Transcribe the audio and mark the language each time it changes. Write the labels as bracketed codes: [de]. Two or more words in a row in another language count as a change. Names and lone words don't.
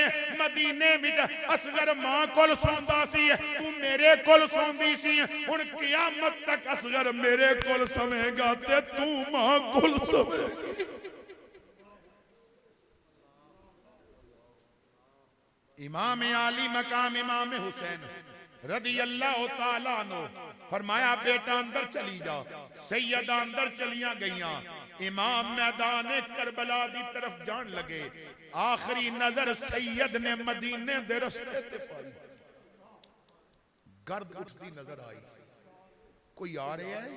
[pa] مدینے وچ اصغر ماں کول سوندا سی، توں میرے کول سوندی سی. ہن قیامت تک اصغر میرے کول سویگا تے توں ماں کول سویگی. امام عالی مقام امام حسین [ar] رضي الله تعالى عنه [pa] فرمایا بیٹا اندر چلی جا. سیدہ اندر چلیاں گئیاں۔ امام میدان کربلا دی طرف جان لگے. آخری نظر سید نے مدینے دے رستے تے پائی. [ur] گرد اٹھتی نظر آئی، کوئی آ رہا ہے.